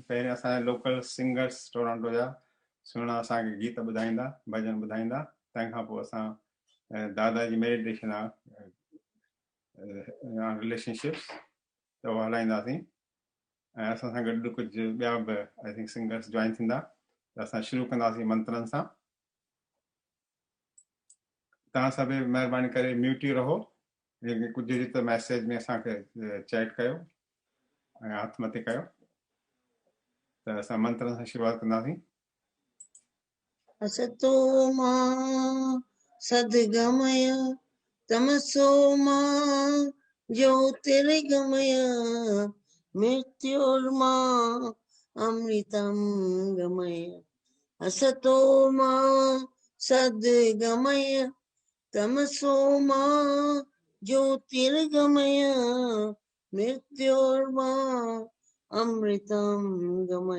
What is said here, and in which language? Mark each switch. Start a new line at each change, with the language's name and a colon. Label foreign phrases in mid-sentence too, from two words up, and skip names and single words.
Sindhi: पहिरियों असांजा
English: local singers
Sindhi: टोरंटो जा सुहिणा असांखे गीत ॿुधाईंदा, भॼन ॿुधाईंदा। तंहिंखां पोइ असां दादा जी मेडिटेशन आहे रिलेशनशिप्स त उहो हलाईंदासीं। ऐं असां सां गॾु कुझु ॿिया बि
English: I think singers join
Sindhi: थींदा। त असां शुरू कंदासीं मंत्रनि सां। तव्हां सभु महिरबानी करे म्यूट ई रहो। कुझु हुजे त मैसेज में असांखे चैट कयो ऐं हथ मथे कयो। त असां मंत्रनि सां शुरूआत कंदासीं।
Sanskrit: असतो मा सद्गमय तमसो मा ज्योतिर्गमय मृत्योर्मा अमृतं गमय। असतो मा सद्गमय तमसो मा ज्योतिर्गमय मृत्योर्मा अमृतं गमय।